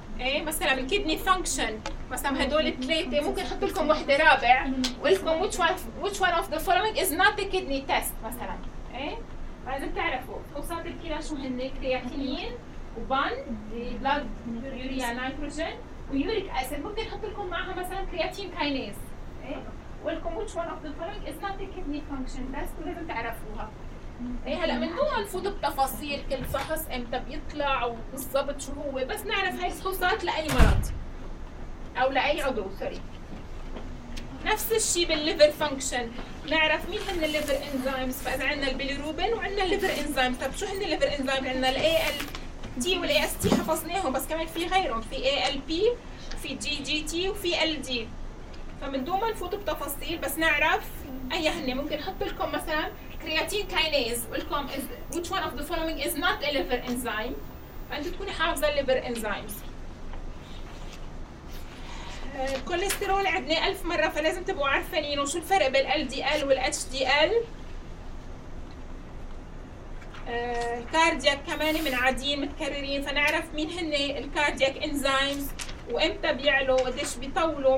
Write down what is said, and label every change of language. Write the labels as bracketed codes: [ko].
[ar] ايه مثلا الكيدني فانكشن مثلا، هدول الثلاثه ممكن احط لكم وحده رابع ولكم [en] which one of the following is not the kidney test [ar] مثلا. ايه لازم تعرفوا فحوصات الكلى شو هن، كرياتينين وبان بلاد يوريا نيتروجين ويوريك اسيد. ممكن احط لكم معها مثلا كرياتين كايناز. ايه ولكم [en] which one of the following is not the kidney function test، [ar] لازم تعرفوها. ايه هلا من دون ما نفوت بتفاصيل كل فحص امتى بيطلع وبالضبط شو هو، بس نعرف هاي الفحوصات لاي مرض او لاي عضو. سوري. نفس الشيء بالليفر فانكشن، نعرف مين هن الليفر انزيمز. فاذا عندنا البيليروبين وعندنا الليفر انزيم، طب شو هن الليفر انزيم؟ عندنا الاي ال تي والاي اس تي حفظناهم، بس كمان في غيرهم، في اي ال بي، في جي جي تي، وفي ال دي. فمن دون ما نفوت بتفاصيل بس نعرف اي هن. ممكن احط لكم مثلا كرياتين كايناز ولكم [en] which one of the following is not a liver enzyme، [ar] فأنت تكوني حافظة liver enzymes. الكوليسترول عندنا ألف مرة، فلازم تبقوا عارفين وشو الفرق بال LDL وال HDL. كاردياك كمان من عاديين متكررين، فنعرف مين هن الكاردياك enzymes وامتى بيعلو وديش بيطولوا.